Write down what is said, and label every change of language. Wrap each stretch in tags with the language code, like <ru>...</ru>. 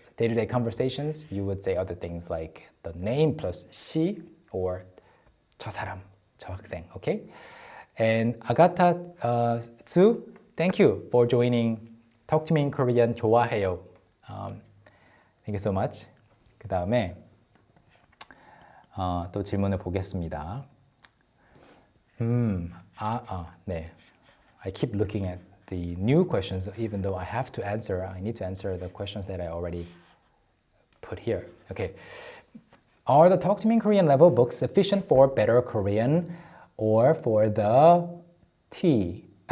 <en>day-to-day conversations, you would say other things like the name plus 시 or</en> <ko>저 사람, 저 학생,</ko> <en>okay? And Agatha Tsu, thank you for joining Talk to me in Korean</en> <ko>좋아해요.</ko> <en>Thank you so much.</en> <ko>그 다음에 또 질문을 보겠습니다. 네.</ko> <en>I keep looking at the new questions, even though I have to answer. I need to answer the questions that I already put here. Okay. Are the Talk to Me in Korean level books sufficient for better Korean or for the T?</en>